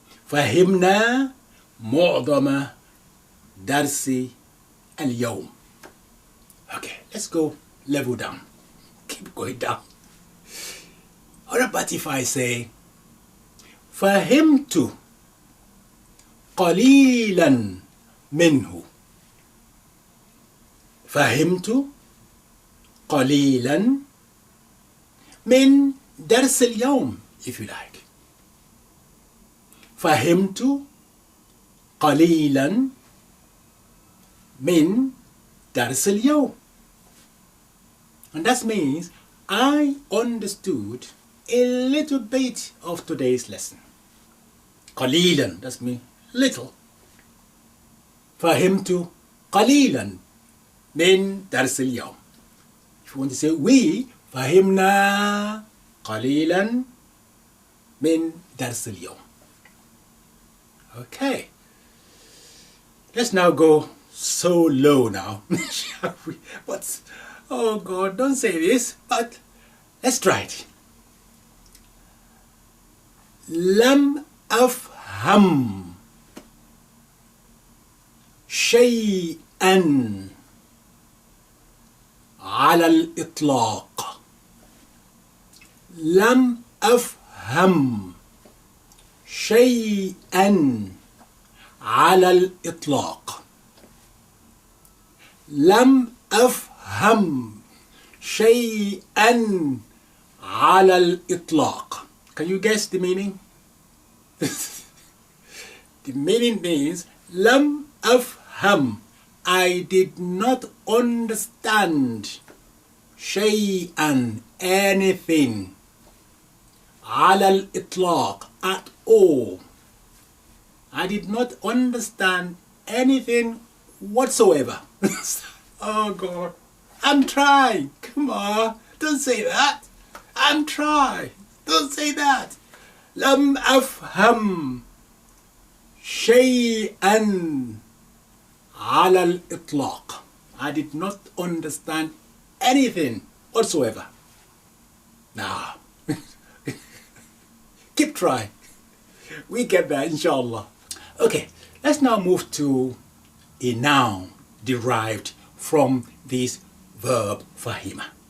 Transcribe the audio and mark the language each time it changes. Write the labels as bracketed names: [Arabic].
[Arabic] فهمنا معظم درس اليوم. [English] Okay, let's go level down. Keep going down. What about if I say [Arabic] فهمت قليلا منه. فهمت قليلا من درس اليوم, [English] if you like. [Arabic] فهمت قليلا من درس اليوم. [English] And that means I understood a little bit of today's lesson. [Arabic] قليلا, [English] that means little. [Arabic] فهمت قليلا من درس اليوم. [English] If you want to say we, [Arabic] فهمنا قليلا من درس اليوم. [English] Okay. Let's now go so low now. Shall we? But, oh God, don't say this, but let's try it. [Arabic] لم أفهم شيئا على الإطلاق. لم أفهم شيئا على الإطلاق. لم أفهم شيئا على الإطلاق. [English] Can you guess the meaning? The meaning means [Arabic] لم أفهم, [English] I did not understand شيئا, anything, [Arabic] على الإطلاق, [English] at all. I did not understand anything whatsoever. Oh God, I'm trying. Come on, don't say that. I'm trying. Don't say that. [Arabic] لم أفهم شيئا على الإطلاق. [English] I did not understand anything whatsoever. Nah. Keep trying. We get there, inshallah. Okay, let's now move to a noun derived from this verb fahima.